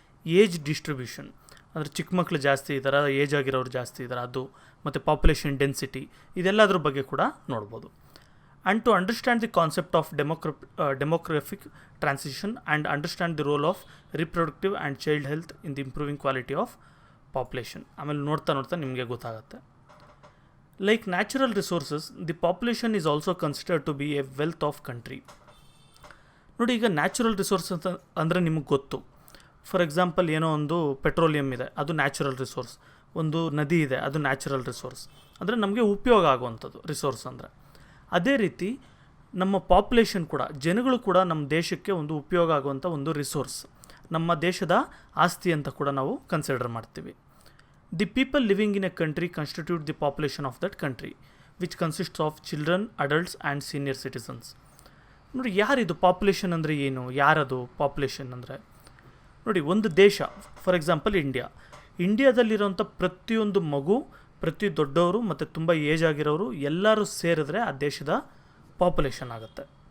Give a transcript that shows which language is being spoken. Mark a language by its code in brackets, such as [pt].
[kn] Age distribution ಅಂದರೆ ಚಿಕ್ಕ ಮಕ್ಕಳು ಜಾಸ್ತಿ ಇದ್ದಾರೆ, ಏಜ್ ಆಗಿರೋರು ಜಾಸ್ತಿ ಇದ್ದಾರೆ, ಅದು. ಮತ್ತು ಪಾಪ್ಯುಲೇಷನ್ ಡೆನ್ಸಿಟಿ, ಇದೆಲ್ಲದ್ರ ಬಗ್ಗೆ ಕೂಡ ನೋಡ್ಬೋದು. [en] And to understand the concept of demographic transition and understand the role of reproductive and child health in the improving quality of population. [kn] ಆಮೇಲೆ ನೋಡ್ತಾ ನಿಮಗೆ ಗೊತ್ತಾಗುತ್ತೆ. [en] Like natural resources, the population is also considered to be a wealth of country. [kn] ನೋಡಿ, ಈಗ natural resource ಅಂತ ಅಂದರೆ ನಿಮಗೆ ಗೊತ್ತು. ಫಾರ್ ಎಕ್ಸಾಂಪಲ್, ಏನೋ ಒಂದು ಪೆಟ್ರೋಲಿಯಂ ಇದೆ, ಅದು ನ್ಯಾಚುರಲ್ ರಿಸೋರ್ಸ್. ಒಂದು ನದಿ ಇದೆ, ಅದು ನ್ಯಾಚುರಲ್ ರಿಸೋರ್ಸ್. ಅಂದರೆ ನಮಗೆ ಉಪಯೋಗ ಆಗುವಂಥದ್ದು ರಿಸೋರ್ಸ್ ಅಂದರೆ. ಅದೇ ರೀತಿ ನಮ್ಮ ಪಾಪ್ಯುಲೇಷನ್ ಕೂಡ, ಜನಗಳು ಕೂಡ ನಮ್ಮ ದೇಶಕ್ಕೆ ಒಂದು ಉಪಯೋಗ ಆಗುವಂಥ ಒಂದು ರಿಸೋರ್ಸ್, ನಮ್ಮ ದೇಶದ ಆಸ್ತಿ ಅಂತ ಕೂಡ ನಾವು ಕನ್ಸಿಡರ್ ಮಾಡ್ತೀವಿ. [en] The people living in a country constitute the population of that country, which consists of children, adults and senior citizens. [kn] ನೋಡಿ, ಯಾರಿದು ಪಾಪ್ಯುಲೇಷನ್ ಅಂದರೆ ಏನು, ಯಾರದು ಪಾಪ್ಯುಲೇಷನ್ ಅಂದರೆ? ನೋಡಿ, ಒಂದು ದೇಶ, ಫಾರ್ ಎಕ್ಸಾಂಪಲ್ ಇಂಡಿಯಾದಲ್ಲಿರೋಂಥ ಪ್ರತಿಯೊಂದು ಮಗು, ಪ್ರತಿ ದೊಡ್ಡವರು ಮತ್ತು ತುಂಬ ಏಜ್ ಆಗಿರೋರು ಎಲ್ಲರೂ ಸೇರಿದ್ರೆ ಆ ದೇಶದ ಪಾಪ್ಯುಲೇಷನ್ ಆಗುತ್ತೆ.